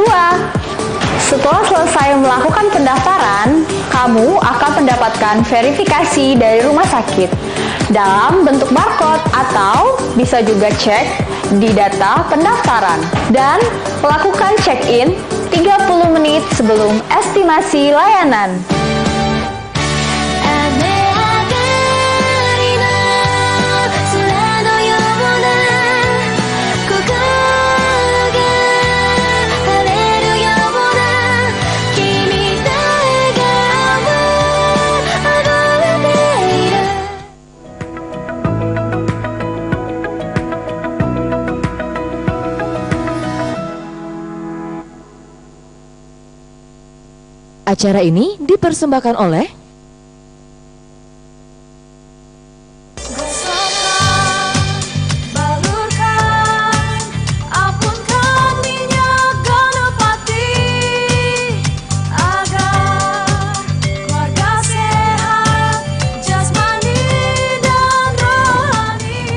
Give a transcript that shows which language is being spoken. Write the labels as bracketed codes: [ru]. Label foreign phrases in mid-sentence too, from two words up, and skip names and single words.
[id] Setelah selesai melakukan pendaftaran, kamu akan mendapatkan verifikasi dari rumah sakit dalam bentuk barcode atau bisa juga cek di data pendaftaran dan lakukan check-in 30 menit sebelum estimasi layanan. [ja] 雨上がりの空のような心が晴れるような君と笑顔あふれている [id] Acara ini dipersembahkan oleh Gosokkan, balurkan, ampunkan minyak Ganapati agar keluarga sehat, jasmani dan rohani.